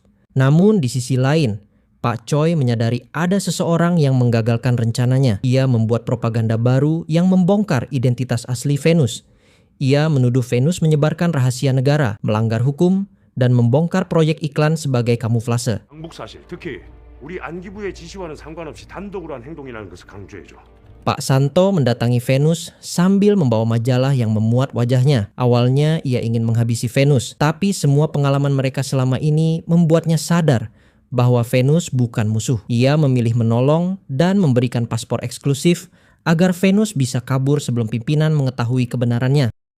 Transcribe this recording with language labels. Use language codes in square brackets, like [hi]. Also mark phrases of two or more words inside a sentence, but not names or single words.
[id] Namun di sisi lain, Pak Choi menyadari ada seseorang yang menggagalkan rencananya. Ia membuat propaganda baru yang membongkar identitas asli Venus. Ia menuduh Venus menyebarkan rahasia negara, melanggar hukum, dan membongkar proyek iklan sebagai kamuflase. [ko] 항복 사실, 특히 우리 안기부의 지시와는 상관없이 단독으로 한 행동이라는 것을 강조해줘. [id] Pak Santo mendatangi Venus sambil membawa majalah yang memuat wajahnya. Awalnya ia ingin menghabisi Venus, tapi semua pengalaman mereka selama ini membuatnya sadar bahwa Venus bukan musuh. Ia memilih menolong dan memberikan paspor eksklusif agar Venus bisa kabur sebelum pimpinan mengetahui kebenarannya.